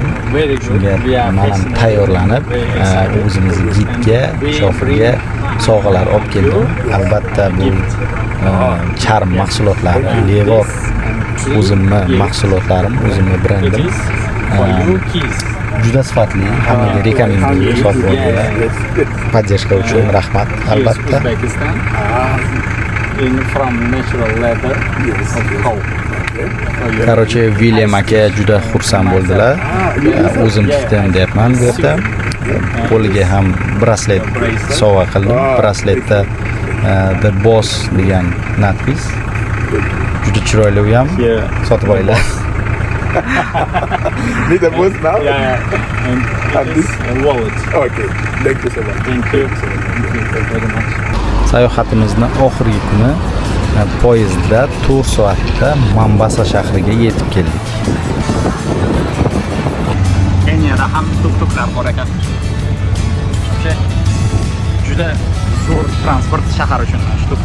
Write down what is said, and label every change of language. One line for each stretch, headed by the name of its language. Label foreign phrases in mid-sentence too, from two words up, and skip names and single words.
Uzbek: Shunga men ham tayyorlanib, o'zimizni gidga, shofirga sovg'alar olib keldim. Albatta bu charm mahsulotlari, Levor o'zimni mahsulotlarim, o'zimni brendim. Juda sifatli, hammaga rekomendatsiya sotib olganlar. Podдержка uchun rahmat, albatta.
English: From natural leather of cow.
Uzbek: Короче, William aka juda xursand bo'ldilar. O'zim tikdim deyapman bu yerda. Qo'liga ham braslet sovg'a qildim. Brasletda The Boss degan natpis. Juda chiroyli u ham. Sotib olinglar.
English: Need the boost now? And this wallet. Okay. Thank you so much. Thank you. Thank you very much.
Uzbek: Sayohatimizni oxirgi kuni poyezdda 4 soatda Mombasa shahriga yetib keldik. Keniyada ham tuk-tuklar bor ekan. Juda zo'r transport shahar uchun tuk-tuk.